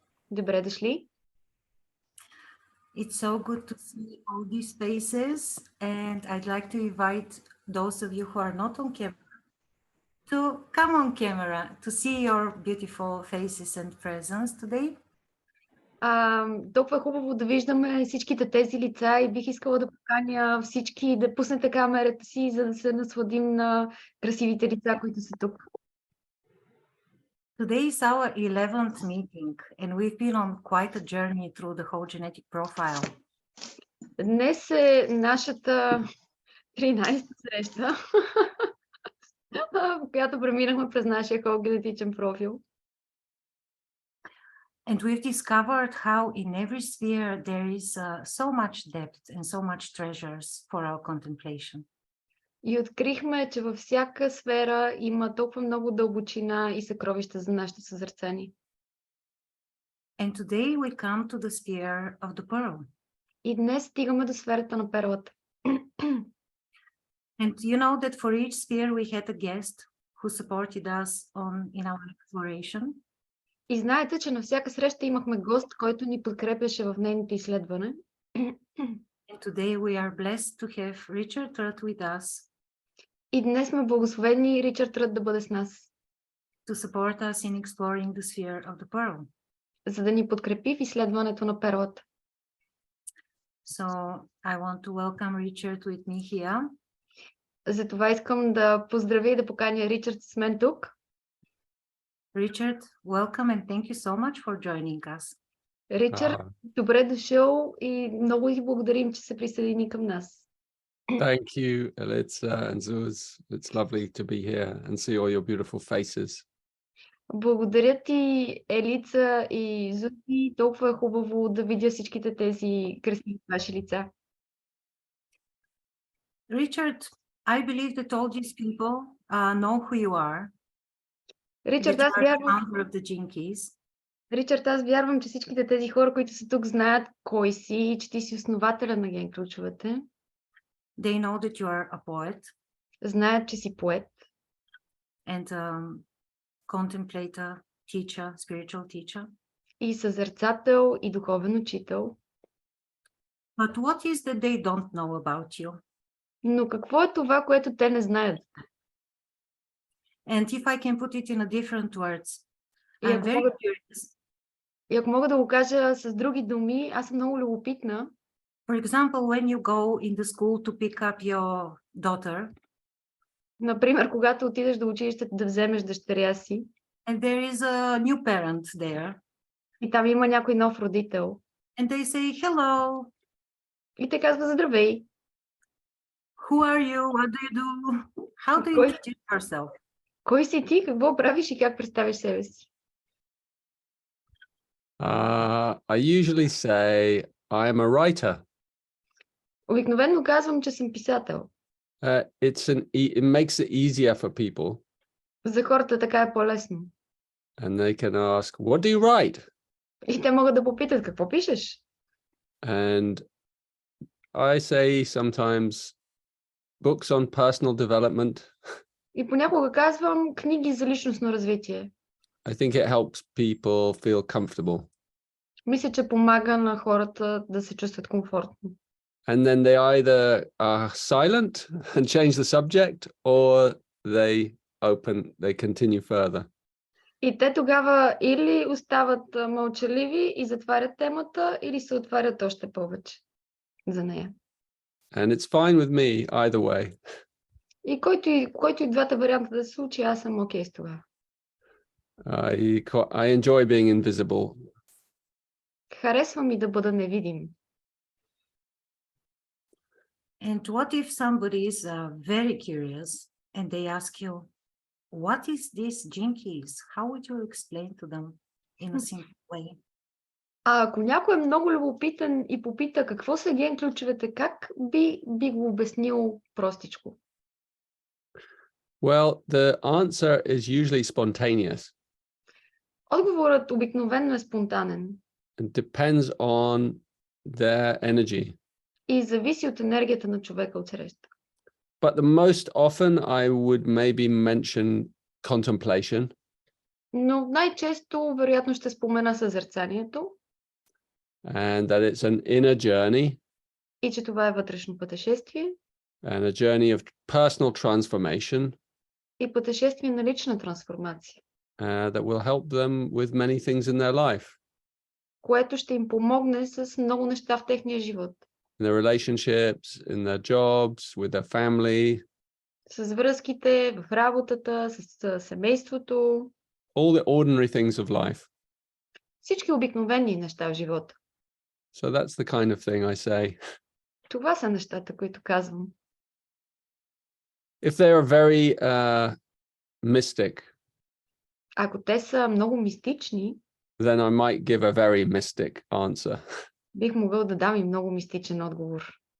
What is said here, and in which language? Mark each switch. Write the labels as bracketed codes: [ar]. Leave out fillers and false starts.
[bg] Добре дошли! [en] It's so good to see all these faces, and I'd like to invite those of you who are not on camera to come on camera to see your beautiful faces and presence today. [bg] Толкова е хубаво да виждаме всичките тези лица и бих искала да поканя всички да пуснете камерата си, за да се насладим на красивите лица, които са тук. [en] Today is our 11th meeting, and we've been on quite a journey through the whole genetic profile. [bg] Днес е нашата 13-та среща, в която преминахме през нашия хологенетичен профил. [en] And we've discovered how in every sphere there is so much depth and so much treasures for our contemplation. [bg] И открихме, че във всяка сфера има толкова много дълбочина и съкровища за нашето съзерцание. [en] And today we come to the sphere of the pearl. [bg] И днес стигаме до сферата на перлата. [en] And you know that for each sphere we had a guest who supported us in our exploration. [bg] И знаете, че на всяка среща имахме гост, който ни подкрепяше в нейното изследване. [en] And today we are blessed to have Richard Rъд with us. [bg] И днес сме благословени Ричард Ръд да бъде с нас. [en] To support us in exploring the sphere of the pearl. [bg] За да ни подкрепи в изследването на перлата. [en] So I want to welcome Richard with me here. [bg] Затова искам да поздравя и да поканя Ричард с мен тук. [en] Richard, welcome and thank you so much for joining us. [bg] Ричард, добре дошъл и много ви благодарим, че се присъедини към нас. [en] Thank you, Elitza and Zuz. It's lovely to be here and see all your beautiful faces. [bg] Благодаря ти, Елица и Зузи. Толкова е хубаво да видя всичките тези красиви ваши лица. [en] Richard, I believe that all these people know who you are. [bg] Ричард, [en] That [bg] аз [en] you are the [bg] вярвам, [en] founder of the Gene Keys. [bg] Ричард, аз вярвам, че всичките тези хора, които са тук, знаят кой си и че ти си основателя на ген ключовете. [en] They know that you are a poet [bg] Знаят, че си поет [en] and contemplator, teacher, spiritual teacher. [bg] и съзерцател и духовен учител. [en] But what is that they don't know about you? [bg] Но какво е това, което те не знаят? [en] And if I can put it in a different words, [bg] И [en] I'm [bg] ако [en] very [bg] мога, [en] curious. [bg] и ако мога да го кажа с други думи, аз съм много любопитна. [en] For example, when you go in the school to pick up your daughter, [bg] Например, когато отидеш до училището да вземеш дъщеря си [en] and there is a new parent there, [bg] и там има някой нов родител [en] and they say, hello, [bg] и те казва здравей. [en] who are you? What do you do? How do you [bg] Кой- [en] introduce yourself? [bg] Кой си ти, какво правиш и как представиш себе си? [en] I usually say I am a writer. [bg] Обикновено казвам, че съм писател. [en] It makes it easier for people, [bg] За хората така е по-лесно. [en] and they can ask, "What do you write?" [bg] И те могат да попитат, какво пишеш? [en] And I say sometimes books on personal development. [bg] И понякога казвам книги за личностно развитие. [en] I think it helps people feel comfortable. [bg] Мисля, че помага на хората да се чувстват комфортно. [en] And then they either are silent and change the subject, or they continue further. [bg] И те тогава или остават мълчаливи и затварят темата, или се отварят още повече за нея. [en] And it's fine with me either way. [bg] И който и двата варианта да се случи, аз съм окей с това. [en] I enjoy being invisible. [bg] Харесва ми да бъда невидим. [en] And what if somebody is very curious and they ask you, what is this Gene Keys? How would you explain to them in a simple way? [bg] А ако някой е много любопитен и попита какво са ген ключовете, как би го обяснил простичко? [en] Well, the answer is usually spontaneous [bg] Отговорът обикновено е спонтанен [en] and depends on their energy. [bg] и зависи от енергията на човека отсреща. [en] But the most often I would maybe mention contemplation, [bg] Но най-често, вероятно, ще спомена съзерцанието [en] and that it's an inner journey [bg] и че това е вътрешно пътешествие [en] and a journey of personal transformation [bg] и пътешествие на лична трансформация, [en] that will help them with many things in their life, [bg] което ще им помогне с много неща в техния живот. [en] in their relationships, in their jobs, with their family, [bg] С връзките, в работата, с семейството, [en] all the ordinary things of life. [bg] всички обикновени неща в живота. [en] So that's the kind of thing I say. [bg] Това са нещата, които казвам. [en] If they are very mystic, [bg] Ако те са много мистични, [en] then I might give a very mystic answer. [bg] бих могъл да дам и много мистичен отговор.